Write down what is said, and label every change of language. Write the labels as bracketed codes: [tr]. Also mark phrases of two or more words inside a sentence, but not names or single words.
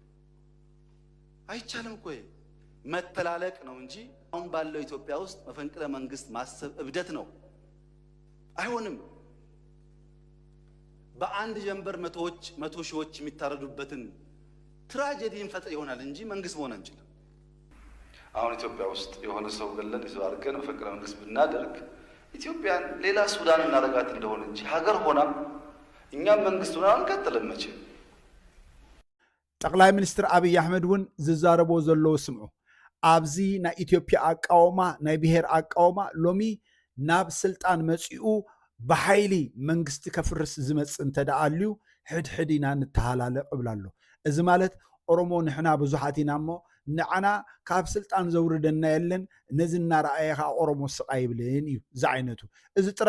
[am] አይቻልም እኮ መተላለቅ ነው እንጂ አሁን ባለው ኢትዮጵያ ውስጥ መፈንቅለ መንግስት ማሰብ እብደት ነው፣ አይሆንም። በአንድ ጀንበር መቶ ሺዎች የሚታረዱበትን ትራጀዲ እንፈጥር ይሆናል እንጂ መንግስት መሆን አንችልም። አሁን ኢትዮጵያ ውስጥ የሆነ ሰው ገለን ይዘው አድርገን መፈንቅለ መንግስት ብናደርግ ኢትዮጵያን ሌላ ሱዳን እናደርጋት እንደሆነ እንጂ ሀገር ሆና እኛም መንግስት ሆና አንቀጥልም መቼም። [ti] ጠቅላይ ሚኒስትር አብይ አሕመድ እውን ዝዛረቦ ዘለዎ ስምዑ። ኣብዚ ናይ ኢትዮጵያ አቃወማ ናይ ብሔር አቃወማ ሎሚ ናብ ስልጣን መፂኡ ብሓይሊ መንግስቲ ከፍርስ ዝመፅእ እንተደኣልዩ ሕድሕድ ኢና ንተሃላለቕ ይብላ ኣሎ። እዚ ማለት ኦሮሞ ንሕና ብዙሓት ኢና እሞ ንዓና ካብ ስልጣን ዘውርደና የለን ነዚ እናረኣየኻ ኦሮሞ ስቃይ ይብልን እዩ እዚ ዓይነቱ። እዚ ጥራይ